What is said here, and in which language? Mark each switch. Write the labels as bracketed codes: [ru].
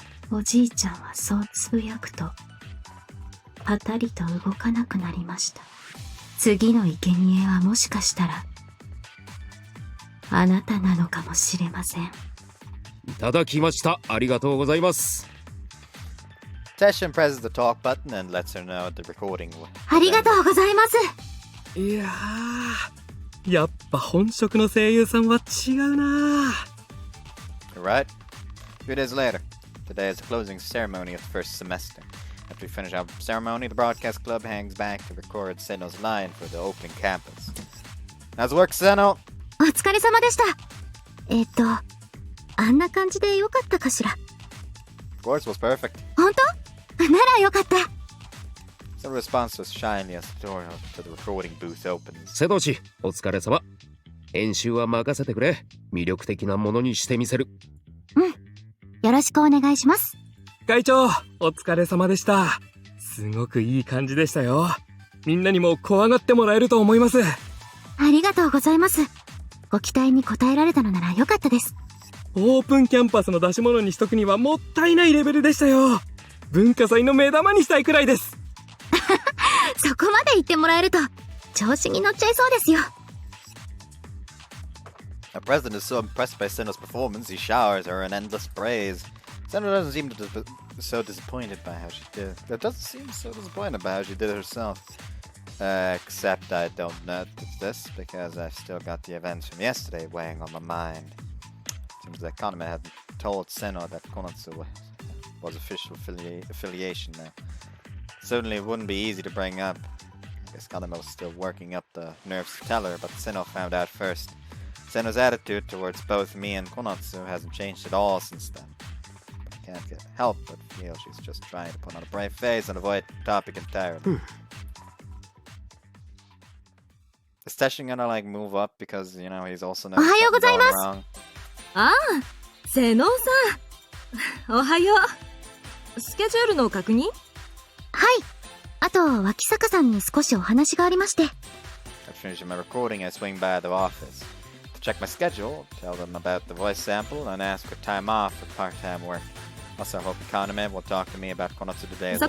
[ja] おじいちゃんはそうつぶやくと、パタリと動かなくなりました。次の生贄はもしかしたら、あなたなのかもしれません。いただきました。ありがとうございます。 [en] Teshin presses the talk button and lets her know the recording. [ja] ありがとうございます。いやー、やっぱ本職の声優さんは違うな。 [en] Alright. 2 days later. Today is the closing ceremony of the first semester. After we finish our ceremony, the broadcast club hangs back to record Seno's line for the opening campus. How's work, Seno? [ja] お疲れ様でした。あんな感じでよかったかしら。 [en] Of course, was perfect. [ja] 本当？ならよかった。 [en] The response was shiny as the door to the recording booth opens. [ja] 瀬戸氏、お疲れ様。編集は任せてくれ。魅力的なものにしてみせる。うん。よろしくお願いします。会長、お疲れ様でした。すごくいい感じでしたよ。みんなにも怖がってもらえると思います。ありがとうございます。ご期待に応えられたのならよかったです。オープンキャンパスの出し物にしとくにはもったいないレベルでしたよ。文化祭の目玉にしたいくらいです。そこまで言ってもらえると調子に乗っちゃいそうですよ。 [en] The president is so impressed by Seno's performance, he showers her in endless praise. Seno doesn't seem so disappointed by how she did. It doesn't seem so disappointed by how she did it herself. Except I don't notice this because I've still got the events from yesterday weighing on my mind. Seems that Kaname hadn't told Seno that Konatsu was official affiliation now. Certainly it wouldn't be easy to bring up. I guess Kaname was still working up the nerves to tell her, but Seno found out first. Seno's attitude towards both me and Konatsu hasn't changed at all since then. But I can't help but feel she's just trying to put on a brave face and avoid the topic entirely. Is Teshin gonna like move up because, you know, he's also not going wrong? [ja] ああ、瀬能さん。おはよう。スケジュールの確認？はい。あと、脇坂さんに少しお話がありまして。 [en] After finishing my recording, I swing by the office. To check my schedule, tell them about the voice sample, and ask for time off for part-time work. Also, I hope Kaname will talk to me about Konatsu today as well.